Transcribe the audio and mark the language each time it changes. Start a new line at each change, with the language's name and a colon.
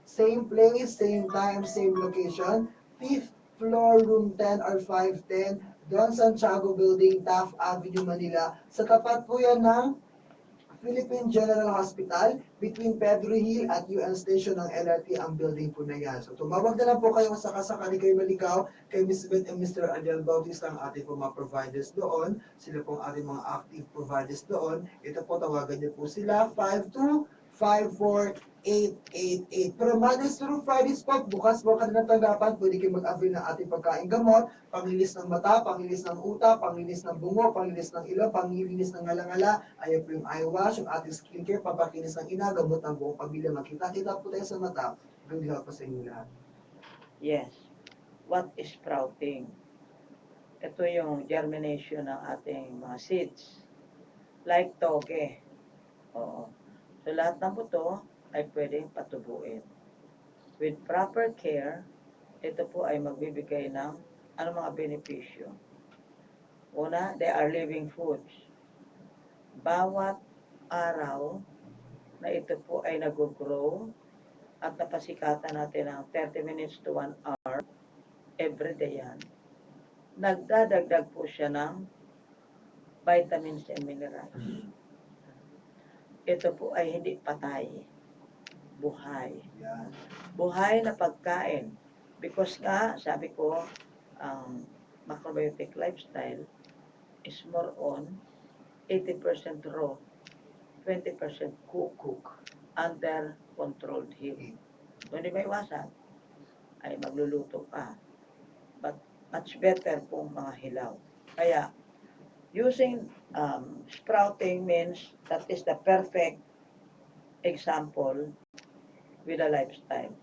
English: Same place, same time, same location. 5th floor, room 10 or 510, Don Santiago Building, Taft Avenue, Manila.
Filipino: Sa tapat po yan ng Philippine General Hospital, between Pedro Hill at UN Station ng LRT ang building po na yan. So tumawag na lang po kayo kung sakasakali kayo maligaw kay Ms. Beth and Mr. Adel Bautista, ang ating po mga providers doon. Sila po ang ating mga active providers doon. Ito po, tawagan niyo po sila, 5254888. Pero Mondays through Fridays po, bukas po kanilang tanggapan, pwede kayo mag-avail ng ating pagkain gamot, panglinis ng mata, panglinis ng utak, panglinis ng bungo, panglinis ng ilong, panglinis ng ngalangala, ayan po yung eye wash, yung ating skincare, pampakinis ng ina, gamot ng buong pamilya. Magkita-kita po tayo sa mata.
English: Good health
Filipino: po sa inyo lahat.
English: Yes. What is sprouting?
Filipino: Ito yung germination ng ating mga seeds. Like toge. Oo. So lahat ng buto ay pwedeng patubuin.
English: With proper care,
Filipino: ito po ay magbibigay ng mga benepisyo.
English: Una, they are living foods.
Filipino: Bawat araw na ito po ay nag-grow at napasikatan natin ng
English: 30 minutes to 1 hour every day
Filipino: yan, nagdadagdag po siya ng vitamins and minerals. Ito po ay hindi patay, buhay. Yan. Buhay na pagkain.
English: Because nga, sabi ko, ang macrobiotic lifestyle is more on 80% raw, 20% cook under controlled heat.
Filipino: Kung hindi may iwasan, ay magluluto ka.
English: But much better
Filipino: kung mga hilaw.
English: Kaya, using sprouting means that is the perfect example with a lifestyle.